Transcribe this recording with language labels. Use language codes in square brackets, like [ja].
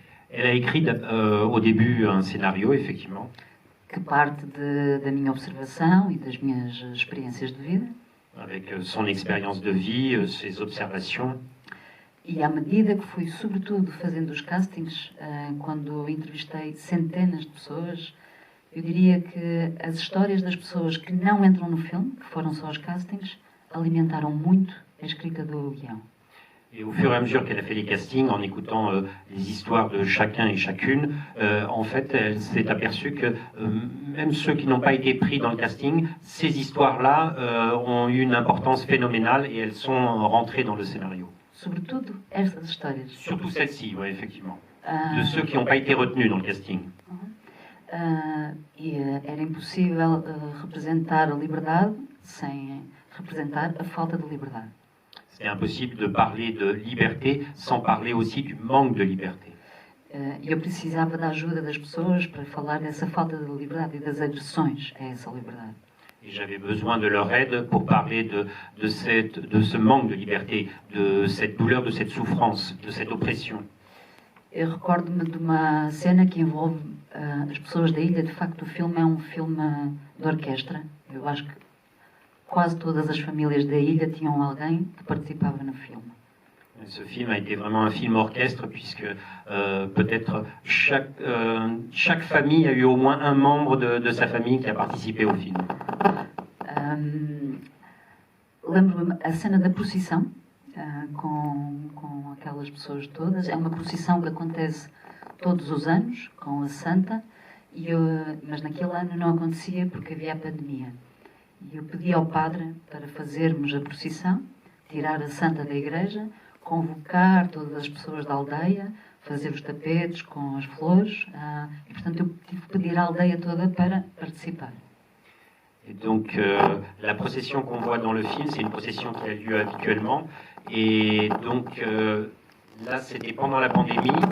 [fr] Elle a écrit au début un scénario, effectivement, [pt] que parte da minha observação e das minhas experiências de vida. [fr] avec son expérience de vie, ses observations. [pt] E à medida que fui, sobretudo, fazendo os castings, quando entrevistei centenas de pessoas, eu diria que as histórias das pessoas que não entram no filme, que foram só os castings, alimentaram muito a escrita do guião. [fr] Et au fur et à mesure qu'elle a fait les castings, en écoutant les histoires de chacun et chacune, en fait, elle s'est aperçue que même ceux qui n'ont pas été pris dans le casting, ces histoires-là ont eu une importance phénoménale et elles sont rentrées dans le scénario. [pt] Sobretudo estas histórias. [fr] Surtout celle-ci, oui, effectivement. De ceux qui n'ont pas été retenus dans le casting. [pt] Era impossível representar a liberdade sem representar a falta de liberdade. [fr] C'est impossible de parler de liberté sans parler aussi du manque de liberté. [pt] Eu precisava da ajuda das pessoas para falar dessa falta de liberdade e das agressões a essa liberdade. [fr] Et j'avais besoin de leur aide pour parler de ce manque de liberté, de cette douleur, de cette souffrance, de cette oppression. [pt] Eu recordo-me de uma cena que envolve as pessoas da ilha. De facto, o filme é um filme de orquestra. Eu acho que quase todas as famílias da ilha tinham alguém que participava no filme. [fr] Ce film a été vraiment un film orchestre puisque peut-être chaque famille a eu au moins un membre de sa famille qui a participé au film. [pt] Lembro-me a cena da procissão com aquelas pessoas todas. É uma procissão que acontece todos os anos com a Santa, mas naquele ano não acontecia porque havia a pandemia. E eu pedi ao padre para fazermos a procissão, tirar a Santa da igreja, convocar todas as pessoas da aldeia, fazer os tapetes com as flores, e portanto eu tive que pedir à aldeia toda para participar. [fr] Et donc la procession qu'on voit dans le film, c'est une procession qui a lieu habituellement. Et donc là, c'était pendant la pandémie.